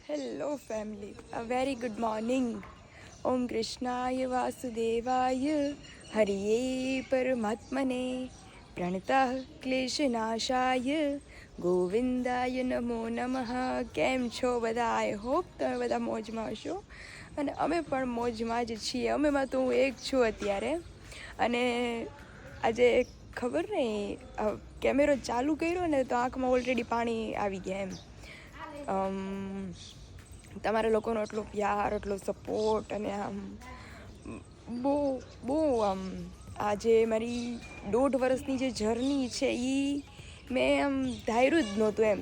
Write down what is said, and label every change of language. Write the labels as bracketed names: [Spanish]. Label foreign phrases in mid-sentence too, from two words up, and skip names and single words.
[English] Hello family, a very good morning. [Sanskrit] ॐ कृष्णाय वासुदेवाय हरये परमात्मने प्रणतः क्लेशनाशाय गोविन्दाय नमो नमः. [Gujarati] કેમ છો બધા? [English] I hope [Gujarati] તમે બધા મોજમાં હશો અને અમે પણ મોજમાં જ છીએ. અમેમાં તો હું એક છું અત્યારે. અને આજે ખબર નહીં, કેમેરો ચાલુ કર્યો ને તો આંખમાં ઓલરેડી પાણી આવી ગયા એમ. તમારા લોકોનો એટલો પ્યાર, એટલો સપોર્ટ અને આમ બહુ આમ આજે મારી 1.5 વર્ષની જે જર્ની છે એ મેં આમ ધાર્યું જ નહોતું એમ.